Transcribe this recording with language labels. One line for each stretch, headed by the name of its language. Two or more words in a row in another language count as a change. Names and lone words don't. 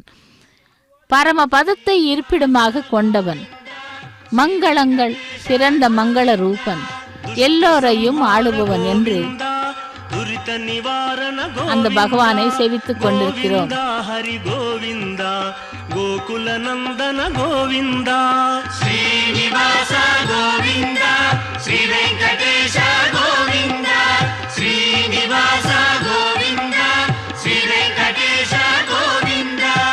Tamil: பரமபதத்தை இருப்பிடமாக கொண்டவன், மங்களங்கள் சிறந்த மங்கள ரூபன், எல்லோரையும் ஆளுபவன் என்று அந்த பகவானை சேவித்துக் கொண்டிருக்கிறோம்.
Telugu: గోకుల నందన గోవింద శ్రీనివాస గోవింద శ్రీ వెంకటేశ గోవింద శ్రీనివాస గోవింద శ్రీ వెంకటేశ గోవింద